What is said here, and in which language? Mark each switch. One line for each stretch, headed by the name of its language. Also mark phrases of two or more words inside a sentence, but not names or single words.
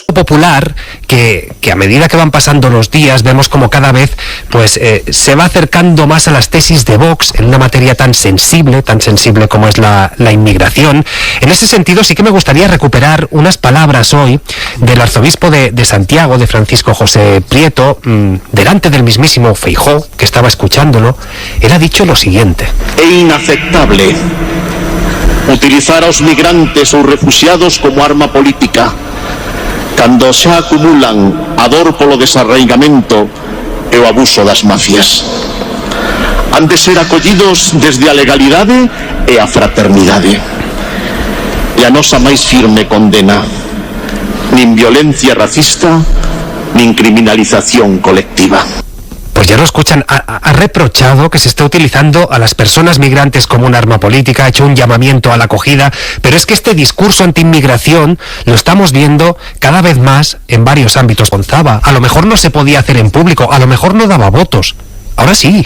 Spanish: Popular, que a medida que van pasando los días vemos como cada vez se va acercando más a las tesis de Vox en una materia tan sensible como es la inmigración. En ese sentido sí que me gustaría recuperar unas palabras hoy del arzobispo de Santiago, de Francisco José Prieto, delante del mismísimo Feijóo, que estaba escuchándolo. Él ha dicho lo siguiente:
Galician: É inaceptable utilizar aos migrantes ou refuxiados como arma política cando xa acumulan a dor polo desarraigamento e o abuso das mafias. Han de ser acollidos desde a legalidade e a fraternidade. E a nosa máis firme condena: nin violencia racista, nin criminalización colectiva.
Spanish: Pues ya lo escuchan, ha reprochado que se esté utilizando a las personas migrantes como un arma política, ha hecho un llamamiento a la acogida, pero es que este discurso antiinmigración lo estamos viendo cada vez más en varios ámbitos. Gonzaba, a lo mejor no se podía hacer en público, a lo mejor no daba votos, ahora sí.